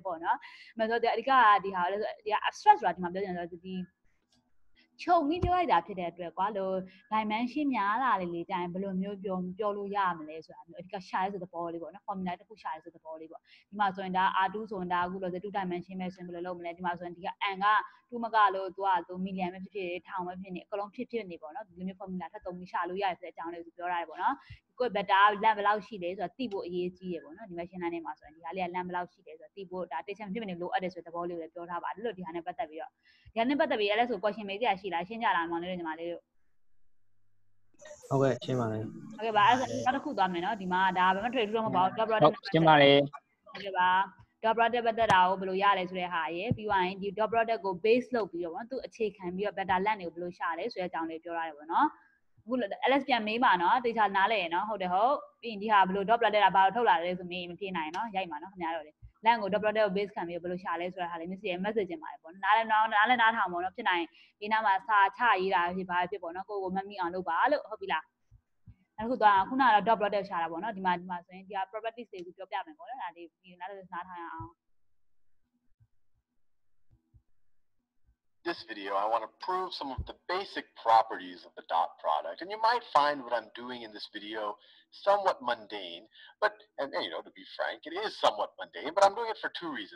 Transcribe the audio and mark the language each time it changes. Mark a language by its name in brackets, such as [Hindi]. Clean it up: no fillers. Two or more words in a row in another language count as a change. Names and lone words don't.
[Burmese] ပေါ့နော်အဲ့ဆိုတော့အဓိကဒီဟာလည်းဒီ abstract ဆိုတာဒီမှာပြောချင်တယ်ဆိုတော့ဒီချုပ်ပြီးပြောလိုက်တာဖြစ်တဲ့အတွက်ကွာလို့ dimension များလာလေကြာရင်ဘယ်လိုမျိုးပြောလို့ရမလဲဆိုတာမျိုးအဓိကရှာ ရဲဆိုတဲ့သဘောလေးပေါ့နော် formula တစ်ခုရှာရဲဆိုတဲ့သဘောလေးပေါ့ဒီမှာဆိုရင်ဒါ R2 ဆိုရင်ဒါအခုလို့2 dimension ပဲဆိုရင်ဘယ်လိုလုပ်မလဲဒီမှာဆိုရင်ဒီက n က2မကလို့သူကmillion ပဲဖြစ်ထောင်ပဲဖြစ်နေအကုန်လုံးဖြစ်နေပေါ့နော်ဒီလိုမျိုး formula ထပ်သုံးပြီးရှာလို့ရတယ်ဆိုတဲ့အကြောင်းလေးကိုပြောရတယ်ပေါ့နော်ကိုယ် [English] better length [Burmese] ဘယ်လောက်ရှိလဲဆိုတော့သိဖို့အရေးကြီးတယ်ပေါ့နော်ဒီ [English] machine learning [Burmese] မှာဆိုရင်ဒီဟာလေးက length ဘယ်လောက်ရှိလဲဆိုတော့သိဖို့ဒါ attention ဖြစ်နေလိုအပ်တယ်ဆိုတဲ့သဘောလေးကိုလည်းပြောထားပါတယ်လို့ဒီဟာနဲ့ပတ်သက်ပြီးတော့ဒီဟာနဲ့ပတ်သက်ပြီးအဲ့လဲဆို question မေးစရာရှိလားရှင်းကြလားမောင်လေးတို့ညီမလေးတို့ ဟုတ်ကဲ့ရှင်းပါလေ ဟုတ်ကဲ့ပါအဲ့ဒါနောက်တစ်ခုသွားမယ်နော်ဒီမှာဒါဘာမှ trade လို့မပေါ့ [English] dot product [Burmese] ရှင်းပါလေ ဟုတ်ကဲ့ပါ [English] dot product [Burmese] ပတ်သက်တာကိုဘယ်လိုရလဲဆိုတဲ့ဟာရယ်ပြီးသွားရင်ဒီ [English] dot product [Burmese] ကို base လုပ်ပြီးတော့ပေါ့နော်သူအခြေခံပြီးတော့ [English] better length [Burmese] တွေကိုဘယ်လိုရှာလဲဆိုတဲ့အကြော င်းလေးပြောရတယ်ပေါ့နော်အခု ls ပြန်မေးပါနော်တေချာနားလဲရနော်ဟုတ်တယ်ဟုတ်ပြီးရင်ဒီဟာဘယ်လို [English] dot product [Burmese] ကဘာလို့ထုတ်လာလဲဆိုမေးမဖြေနိုင်နော်ရိုက်ပါနော်ခင်ဗျားတို့လေ length ကို [English] dot product [Burmese] ကို base ခံပြီးဘယ်လိုရှာလဲဆိုတဲ့ဟာလေးmessage တင်ပါတယ်ပေါ့နားလဲနားထောင်ပေါ့နော်ဖြစ်နိုင်ဒီနောက်မှာစာချရေးတာဖြစ်ပါဖြစ်ပေါ့နော်ကိုကိုမမိအောင်လုပ်ပါလို့ဟုတ်ပြီလားအခုတော့ခုနကတော့ [English] dot product [Burmese] ရှာတာပေါ့နော်ဒီမှာဆိုရင်ဒီက properties တွေကိုပြောပြမယ်ပေါ့နော်ဒါလေးဒီနားထောင်ရအောင် [English] This video, I want to prove some of the basic properties of the dot product. And you might find what I'm doing in this video somewhat mundane, and you know, to be frank, it is somewhat mundane, but I'm doing it for two reasons.